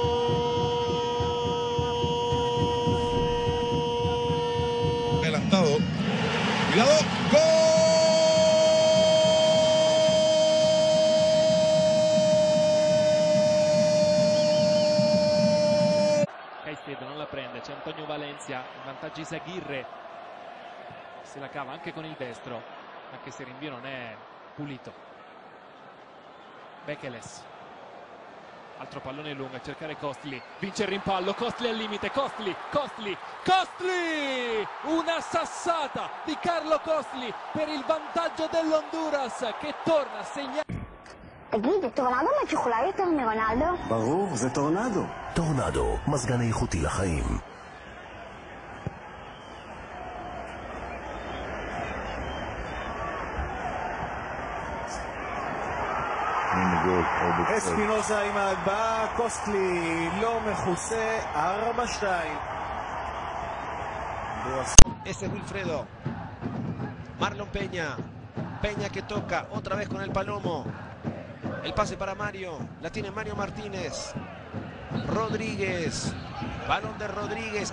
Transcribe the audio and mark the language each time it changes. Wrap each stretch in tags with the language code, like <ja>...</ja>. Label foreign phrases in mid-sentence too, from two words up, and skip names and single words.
<es>Adelantado. Cuidado. ¡Gol!</es> <it>Caicedo non la prende, c'è Antonio Valencia, in vantaggio Izaguirre, se la cava anche con il destro, anche se il rinvio non è pulito. Bekeles, altro pallone lungo a cercare Costli, vince il rimpallo, Costli al limite, Costli, una sassata di Carlo Costli per il vantaggio dell'Honduras che torna a segnare.</it> <he>תגיד, טורנדו יכולה יותר מרונלדו? ברור, זה טורנדו. טורנדו, מזגן איכותי לחיים. אספינוזה עם ההגבהה, קוסטלי לא מכוסה, 4-2.</he> <es>Ese es Wilfredo. Marlon Peña. Peña que toca otra vez con el Palomo. El pase para Mario. La tiene Mario Martínez. Rodríguez. Balón de Rodríguez.</es>